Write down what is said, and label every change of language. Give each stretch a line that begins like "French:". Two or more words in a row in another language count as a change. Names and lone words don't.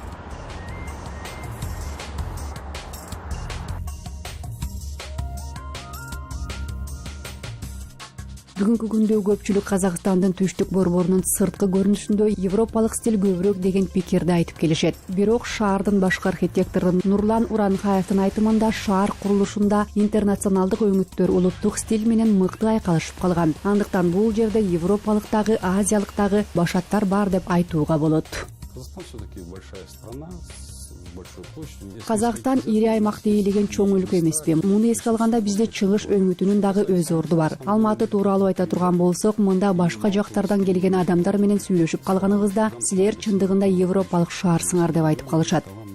Kyrgyz: Бүгүнкү күндө көпчүлүк Казакстандын түштүк борборунун сырткы көрүнүшүндө европалык стиль көбүрөөк деген пикирди айтып келишет. Бирок шаардын башкы архитектору Нурлан Уранхаевдин айтымында шаар курулушунда интернационалдык өңүттөр улуттук стиль менен мыкты айкалышып калган. Андыктан бул жерде европалыктагы, азиялыктагы башаттар бар деп айтууга болот.
Russian: Казахстан все-таки большая страна.
Kyrgyz: Казакстан ири аймак дейилген чоң өлкө эмеспи? Муну эске алганда бизде чыгыш өңүтүнүн дагы өз орду бар. Алматы тууралуу айта турган болсок, мында башка жактардан келген адамдар менен сүйлөшүп калганыбызда, силер чындыгында европалык шаарсыңар деп айтып калышат.